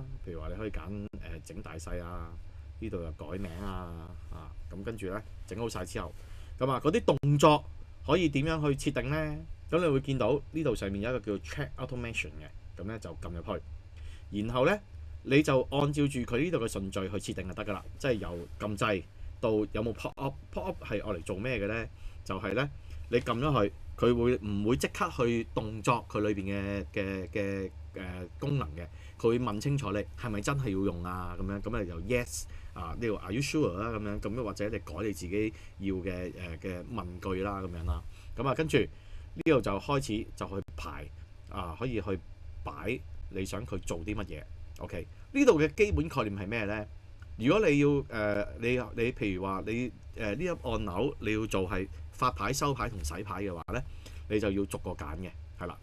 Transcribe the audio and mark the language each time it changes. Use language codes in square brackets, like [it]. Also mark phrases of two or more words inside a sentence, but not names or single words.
[yue] 譬如話你可以揀整大細啊，呢度又改名咁跟住咧整好晒之後，咁嗰啲動作可以點樣去設定咧？咁你會見到呢度上面有一個叫 Check Automation 嘅，咁咧就撳入去，然後咧你就按照住佢呢度嘅順序去設定就得㗎啦。即係由撳掣到有冇 [en] pop up， pop up [yue] 係愛嚟做咩嘅咧？就係咧你撳咗佢，佢會唔會即刻去動作佢裏邊嘅功能嘅？佢會問清楚你係咪真係要用啊？咁樣咁你就 yes 呢度 [en] Are you sure [yue] 啦？咁或者你改你自己要嘅問句啦咁樣啦。咁跟住呢度就開始就去排可以去擺你想佢做啲乜嘢。OK， 呢度嘅基本概念係咩咧？如果你要你譬如話你呢粒按鈕你要做係發牌、收牌同洗牌嘅話咧，你就要逐個揀嘅，係啦。